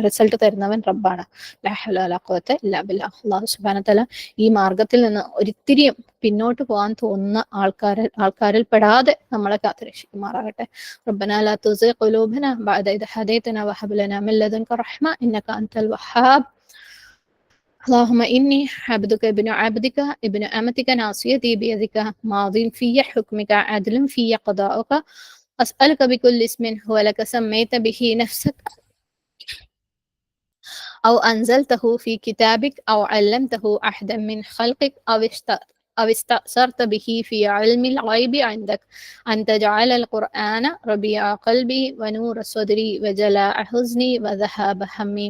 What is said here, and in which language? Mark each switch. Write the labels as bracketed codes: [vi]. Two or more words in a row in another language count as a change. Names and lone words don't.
[ml] റിസൾട്ട് തരുന്നവൻ റബ്ബാണ്. [ar] لا حول ولا قوة إلا بالله. الله سبحانه وتعالى [ml] ഈ മാർഗത്തിൽ നിന്ന് ഒരിത്തിരിയും പിന്നോട്ട് പോകാൻ തോന്നുന്ന ആൾക്കാരിൽ പെടാതെ നമ്മളെ കാത്തുരക്ഷിക്കുമാറാകട്ടെ. [ar] ربنا لا تزغ قلوبنا بعد إذ هديتنا وهب لنا من لدنك رحمة إنك أنت الوهاب. اللهم إني عبدك ابن عبدك ابن أمتك ناصيتي بيدك ماض في حكمك عدل في قضاؤك أسألك بكل اسم هو لك سميت به نفسك أو أنزلته في كتابك أو علمته أحدا من خلقك أو استأثرت به في علم الغيب عندك أن تجعل القرآن ربيع قلبي ونور صدري وجلاء حزني وذهاب همي.